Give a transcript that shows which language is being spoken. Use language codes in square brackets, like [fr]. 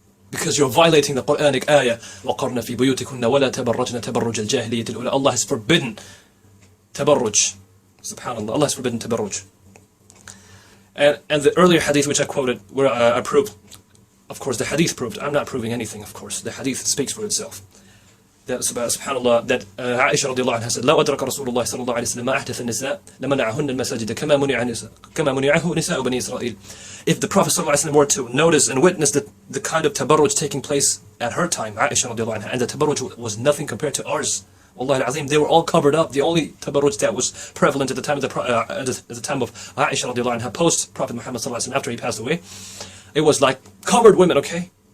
[en] Because you're violating the Quranic ayah. [ar] وَقَرْنَ فِي بُيُوتِكُنَّ وَلَا تَبَرَّجْنَ تَبَرُّجَ الْجَاهِلِيَّةِ الْأُولَى. [en] Allah has forbidden tabarruj. Subhanallah. Allah has forbidden tabarruj. And the earlier hadith which I quoted, where I proved, of course the hadith proved, I'm not proving anything, of course. The hadith speaks for itself. That subhanallah, that Aisha radiallahu anha said, [ar] لو أدرك رسول الله صلى الله عليه وسلم ما أحدث النساء لمنعهن المساجد كما منعه نساء بني إسرائيل. [en] If the Prophet [ar] صلى الله عليه وسلم [en] were to notice and witness the kind of tabarruj taking place at her time, Aisha radiallahu anha, and the tabarruj was nothing compared to ours. Wallahi al-azim, they were all covered up. The only tabarruj that was prevalent at the time of Aisha radiallahu anha, post Prophet Muhammad sallallahu alaihi wasallam, after he passed away, it was like covered women, okay?